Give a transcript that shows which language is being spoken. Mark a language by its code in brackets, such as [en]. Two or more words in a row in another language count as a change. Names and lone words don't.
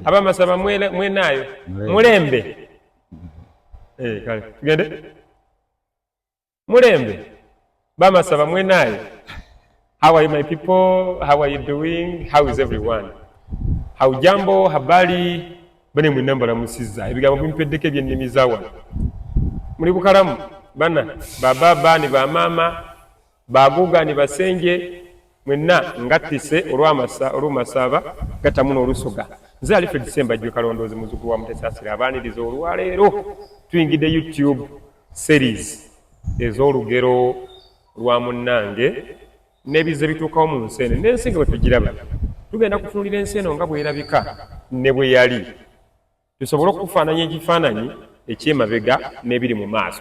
[myx] Abamasaba mwenayo mulembe kale tugende mulembe bamasaba mwenayo. [en] How are you my people? How are you doing? How is everyone? [sw] Haujambo, habari, [lg] bane mwenamba la musiza ebigambo bimpeddeko ebyennimi zawa muli bukalamu bana bababa ni bamama baguga ni basenje mwenna ngattise olw'amasaba gatamuno olusoga nze Alfred Sembajjwe Kalondoozi muzzukulu wa Mutesasira abaaniriza olwaleero tuyingidde YouTube series ez'olugero lwa munnange n'ebize bituukawo mu nsi eno n'ensi nga bwe tugiraba tugenda kutunuulira ensi eno nga bw'erabika ne bwe yali tusobole okufaananya ekifaananyi eky'emabega n'ebiri mu maaso.